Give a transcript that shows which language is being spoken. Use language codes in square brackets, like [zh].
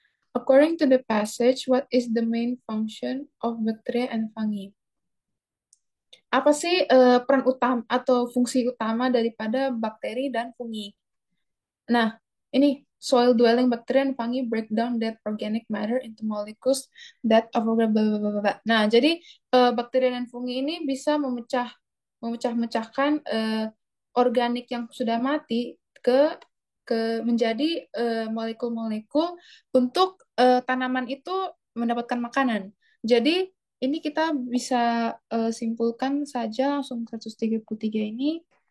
[en] According to the passage, what is the main function of bacteria and fungi? [id] Apa sih peran utama atau fungsi utama daripada bakteri dan fungi? [en] Nah, ini soil dwelling bacteria and fungi break down that organic matter into molecules that overlap blah, blah, blah, blah. [id] Nah, jadi bakteri dan fungi ini bisa memecah-mecahkan organik yang sudah mati ke menjadi molekul-molekul untuk tanaman itu mendapatkan makanan. Jadi ini kita bisa simpulkan saja langsung 133 ini.